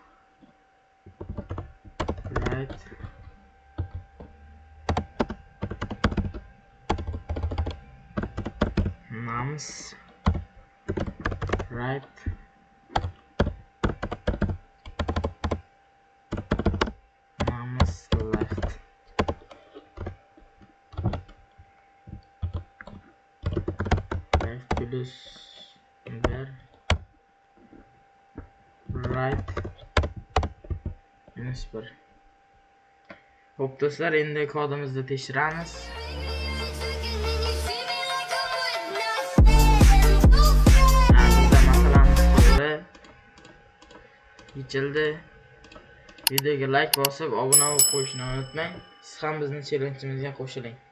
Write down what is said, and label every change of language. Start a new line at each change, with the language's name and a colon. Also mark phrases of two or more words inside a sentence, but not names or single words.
English: right, nums right, nums left. Left plus 1 right minus 1.
Uzbek: Xo'p do'stlar, endi kodimizni tekshiramiz. Bizda masalamiz to'g'ri yechildi. videoga like bosib obuna bo'lib qo'yishni unutmang. Siz ham bizning challenjimizga qo'shiling.